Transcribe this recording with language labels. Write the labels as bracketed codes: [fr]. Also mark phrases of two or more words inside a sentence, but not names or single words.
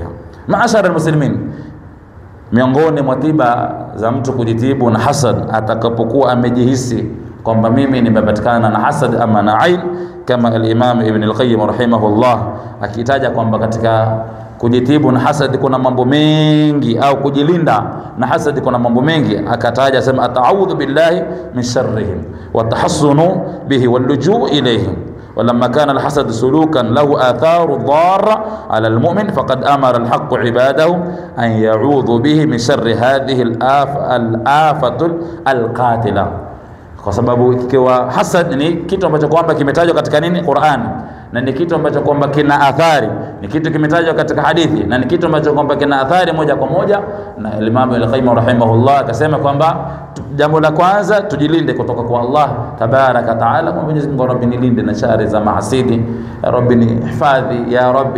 [ar] معاشر المسلمين, [sw] miongoni mwa tiba za mtu kujitibu na hasad atakapokuwa amejihisi kwamba mimi nimepatikana na hasad ama na ain, kama al-Imam Ibn al-Qayyim rahimahullah akitaja kwamba katika kujitibu na hasad kuna mambo mengi, au kujilinda na hasad kuna mambo mengi. Akataja sema [ar] التعوذ بالله من شرهم و التحصن به و اللجوء إليهم. ولما كان الحسد سلوكا له آثار ضارة على المؤمن فقد أمر الحق عباده أن يعوذوا به من شر هذه الآفة القاتلة. [sw] Kwa sababu ikiwa hasad ni kitu ambacho kwamba kimetajwa katika nini? Qur'an, na ni kitu ambacho kwamba kina athari, ni kitu kimetajwa katika hadithi, na ni kitu ambacho kwamba kina athari moja kwa moja. Na Imam al-Qayyim rahimahullah akasema kwamba jambo la kwanza tujilinde kutoka kwa Allah [ar] تبارك تعالى, [sw] kwa Mwenyezi Mungu, Rabbi nilinde na shari za mahasidi, Rabbi nihifadhi [ar] يا رب.